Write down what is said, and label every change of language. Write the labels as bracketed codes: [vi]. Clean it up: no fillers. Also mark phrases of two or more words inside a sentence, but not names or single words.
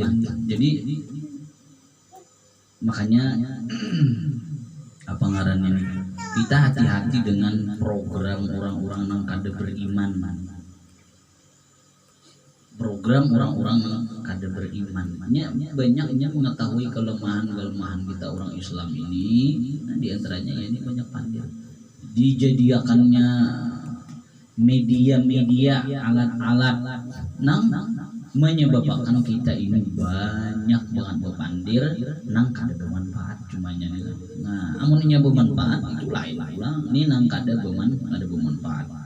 [id] Jadi makanya apa ngaran ini? Kita hati-hati dengan program orang-orang yang kada beriman. Program orang-orang yang kada beriman. Banyaknya mengetahui kelemahan-kelemahan kita orang Islam ini. Nah, di antaranya ya ini banyak pandir. Dijadikannya media-media, alat-alat nang menyebabkan kita ini banyak banget berpandir nang kada bermanfaat cumanya. Nah, amunnya bermanfaat itu lain ulang. Ini nang kada bermanfaat.